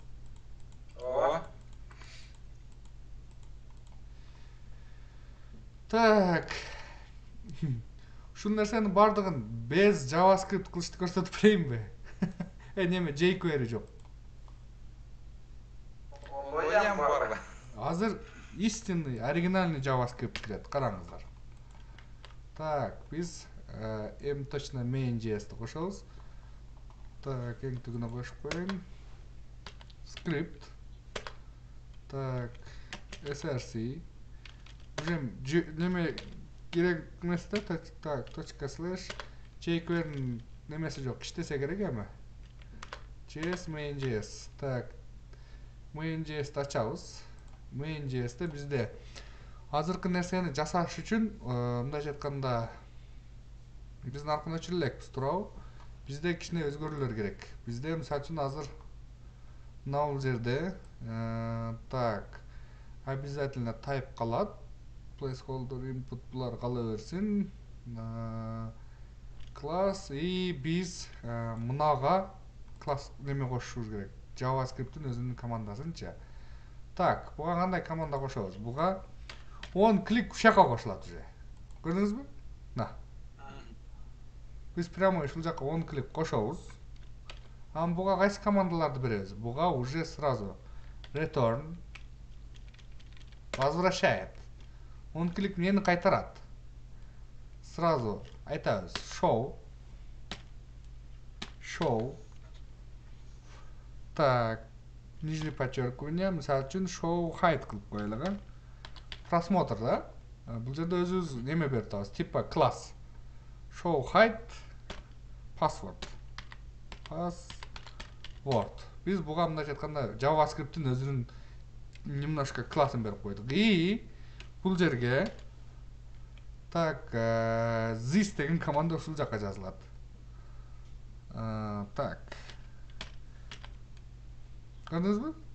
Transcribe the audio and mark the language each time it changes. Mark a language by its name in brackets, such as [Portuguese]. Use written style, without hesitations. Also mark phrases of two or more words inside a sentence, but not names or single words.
[Kyrgyz] Так. Ушул нерсенин бардыгын без JavaScript кылышты көрсөтүп берейинби? Неме jQuery жок. Оям бар. Азыр [Russian] истинный, оригинальный [Kyrgyz] JavaScript кирет, караңыздар. Так, биз точно main.js-ди кошобуз. Так, эң түгүнө коюп коеюн. [English] Script. Так, src. [Kyrgyz] Уже неме керек эмес да, так, .slash jQuery немеси жок, иштесе керек эми. JS main.js. Так, main.js-ди ачабыз. Main.js-те бизде азыркы нерсени жасаш үчүн, мындайча айтканда, биздин аркын өчүрө элекпиз, туурабы? Бизде кичине өзгөрүүлөр керек. Бизде мисалы үчүн азыр мына бул жерде, так, обязательно type калат. [English] Placeholder input [Kyrgyz] булар кала берсин. Класс и биз мынага класс неме кошушубуз керек. JavaScript'in өзүнүн командасынчы. Так, буга кандай команда кошобуз? Буга [English] on click [Kyrgyz] ушака кошулат уже. Көрдүңүзбү? На. Биз прямо ушул жака [English] on click [Kyrgyz] кошобуз. Буга кайсы командаларды беребиз? [Russian] Буга уже сразу return возвращает. [English] On click [Kyrgyz] эмнени кайтарат? Сразу айтабыз show. [Russian] Так, нижнее подчеркивание, [Kyrgyz] мисалы үчүн [English] show hide [Kyrgyz] кылып коелу. [Russian] Просмотр, да? [Kyrgyz] Бул жерде өзүбүз неме берип атабыз, типа класс. [English] Show hide password. [Kyrgyz] Биз буга мындайча айтканда JavaScript'in өзүнүн немножко классын берип койдук. И бул жерге так, this деген команда ушул жака жазылат. Так. Көрдүңүзбү?